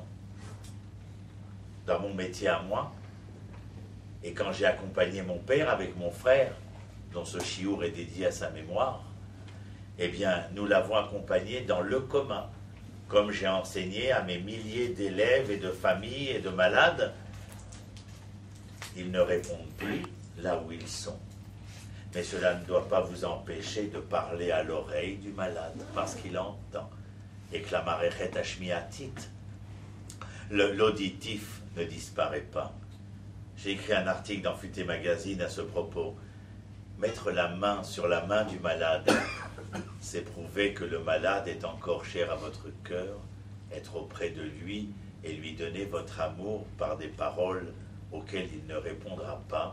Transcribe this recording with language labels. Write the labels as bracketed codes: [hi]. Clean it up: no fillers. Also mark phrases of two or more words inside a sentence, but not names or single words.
[fr] Dans mon métier à moi, et quand j'ai accompagné mon père avec mon frère, dont ce chiour est dédié à sa mémoire, eh bien, nous l'avons accompagné dans le commun, comme j'ai enseigné à mes milliers d'élèves et de familles et de malades. Ils ne répondent plus là où ils sont. Mais cela ne doit pas vous empêcher de parler à l'oreille du malade, parce qu'il entend. Et que la [he] המערכת השמיעתית, [fr] l'auditif ne disparaît pas. J'ai écrit un article dans Futé Magazine à ce propos. Mettre la main sur la main du malade, c'est prouver que le malade est encore cher à votre cœur, être auprès de lui et lui donner votre amour par des paroles auxquelles il ne répondra pas.